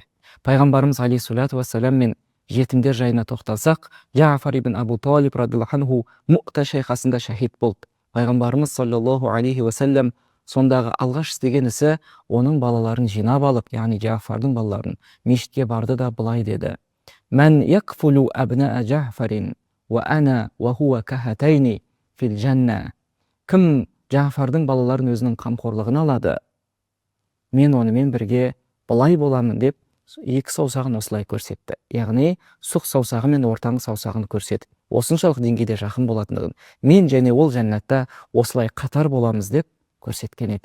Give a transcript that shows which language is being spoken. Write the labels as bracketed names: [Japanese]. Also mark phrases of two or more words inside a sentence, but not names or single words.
[Kazakh] Пайғамбарымыз [Arabic] عليه الصلاة والسلام [Kazakh] мен жетімдер жайына тоқталсақ, Жафар ибн Абу Талиб [Arabic] رضي الله عنه [Kazakh] Муъта шайқасында шахид болды. Пайғамбарымыз [Arabic] صلى الله عليه وسلم [Kazakh] сондағы алғаш істеген ісі оның балаларын жинап алып, яғни Жафардың балаларын мешітке барды да былай деді: [Arabic] "من يكفل أبناء جعفر وأنا وهو كهاتين في الجنة." [Kazakh] Кім Жафардың балаларын өзінің қамқорлығына алады, мен онымен бірге былай боламын деп екі саусағын осылай көрсетті. Яғни сұқ саусағы мен ортаңғы саусағын көрсетті. Осыншалық деңгейде жақын болатындығын, мен және ол жәннатта осылай қатар боламыз деп көрсеткен еді.